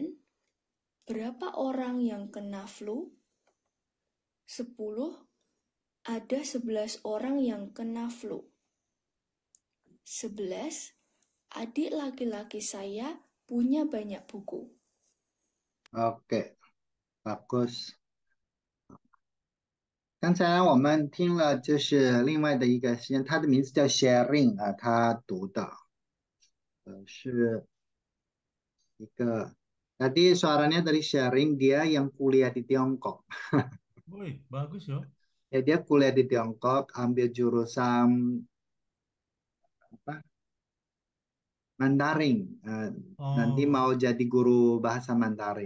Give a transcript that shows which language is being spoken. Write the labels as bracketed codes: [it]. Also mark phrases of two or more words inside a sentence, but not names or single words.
[id] Berapa orang yang kena flu? 10. Ada 11 orang yang kena flu. 11. adik laki-laki saya punya banyak buku. OK，bagus。 [zh] 刚才我们听了就是另外的一个实验，他的名字叫 Sharing 啊，他读的是一个 [id] tadi suaranya dari Sharing dia yang kuliah di Tiongkok. Woi, bagus ya. Ya dia kuliah di Tiongkok ambil jurusan apa? Mandarin. Nanti Oh, mau jadi guru bahasa Mandarin.